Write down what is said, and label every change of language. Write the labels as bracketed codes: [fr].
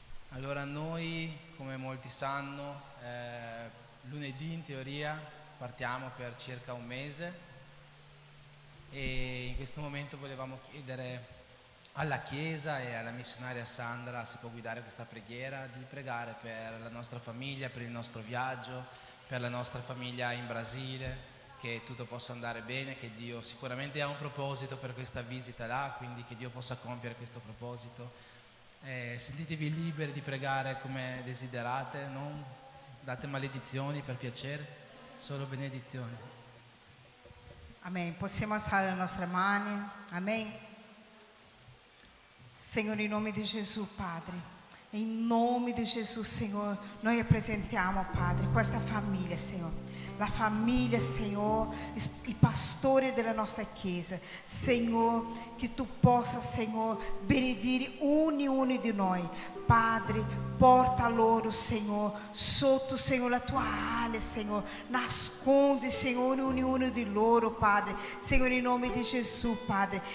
[it] Allora noi, come molti sanno, lunedì in teoria partiamo per circa un mese e in questo momento volevamo chiedere alla Chiesa e alla missionaria Sandra se può guidare questa preghiera, di pregare per la nostra famiglia, per il nostro viaggio, per la nostra famiglia in Brasile, che tutto possa andare bene, che Dio sicuramente ha un proposito per questa visita là, quindi che Dio possa compiere questo proposito. Sentitevi liberi di pregare come desiderate, non date maledizioni per piacere, solo benedizioni. [pt] Amém. [it] Possiamo alzare le nostre mani. [pt] Amém. Senhor, em nome de Jesus, Padre. Em nome de Jesus, Senhor, nós apresentamos, Padre, [it] questa [pt] família, Senhor. [it] La família, Senhor, i pastori della nostra Chiesa. Senhor, che tu possa, Senhor, benedire ognuno di noi. Padre, porta loro, Senhor, sotto, Senhor, la tua ala, Senhor. Nasconde, Senhor, ognuno di loro, Padre. [pt] Senhor, em nome de Jesus, Padre.